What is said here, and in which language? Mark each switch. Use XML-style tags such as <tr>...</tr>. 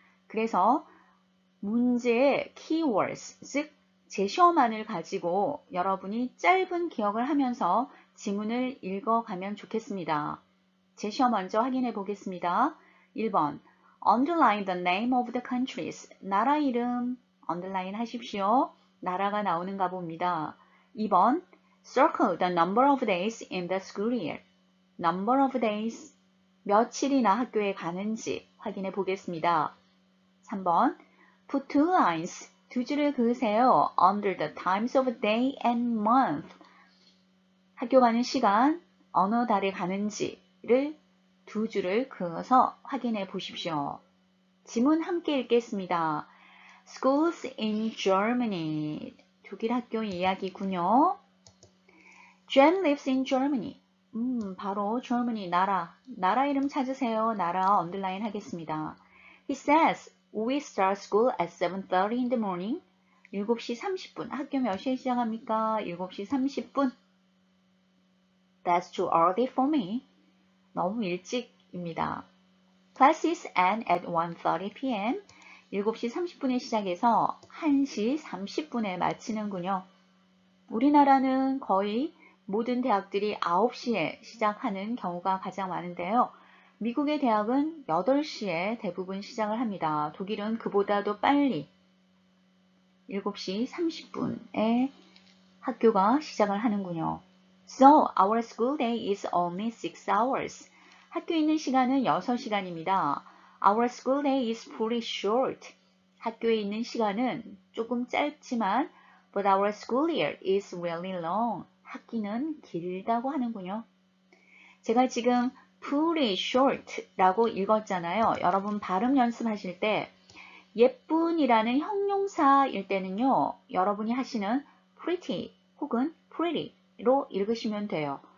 <ko>그래서 문제의 keywords, 즉 제시어만을 가지고 여러분이 짧은 기억을 하면서 지문을 읽어가면 좋겠습니다. 제시어 먼저 확인해 보겠습니다.</ko> <en>1번 Underline the name of the countries.</en> <ko>나라 이름 underline 하십시오. 나라가 나오는가 봅니다.</ko> <en>2번 Circle the number of days in the school year. Number of days</en> <ko>며칠이나 학교에 가는지 확인해 보겠습니다. 3번</ko> <en>Put two lines.</en> <ko>두 줄을 그으세요.</ko> <en>Under the times of day and month.</en> <ko>학교 가는 시간, 어느 달에 가는지를 두 줄을 그어서 확인해 보십시오. 지문 함께 읽겠습니다.</ko> <en>Schools in Germany.</en> <ko>독일 학교 이야기군요.</ko> <en>Jen lives in Germany.</en> <ko>바로 Germany, 나라 이름 찾으세요. 나라 언더라인 하겠습니다.</ko> <en>He says, we start school at 7:30 in the morning.</en> <ko>7시 30분. 학교 몇 시에 시작합니까? 7시 30분.</ko> <en>That's too early for me.</en> <ko>너무 일찍입니다.</ko> <en>Classes end at 1:30 p.m.</en> <ko>7시 30분에 시작해서 1시 30분에 마치는군요. 우리나라는 거의 모든 대학들이 9시에 시작하는 경우가 가장 많은데요. 미국의 대학은 8시에 대부분 시작을 합니다. 독일은 그보다도 빨리 7시 30분에 학교가 시작을 하는군요.</ko> <en>So, our school day is only 6 hours.</en> <ko>학교에 있는 시간은 6시간입니다.</ko> <en>Our school day is pretty short.</en> <ko>학교에 있는 시간은 조금 짧지만</ko> <en>But our school year is really long.</en> <ko>학기는 길다고 하는군요. 제가 지금</ko> <en>pretty short</en> <ko>라고 읽었잖아요. 여러분 발음 연습하실 때 예쁜이라는 형용사일 때는요. 여러분이 하시는 pretty 혹은 pretty로 읽으시면 돼요.</ko>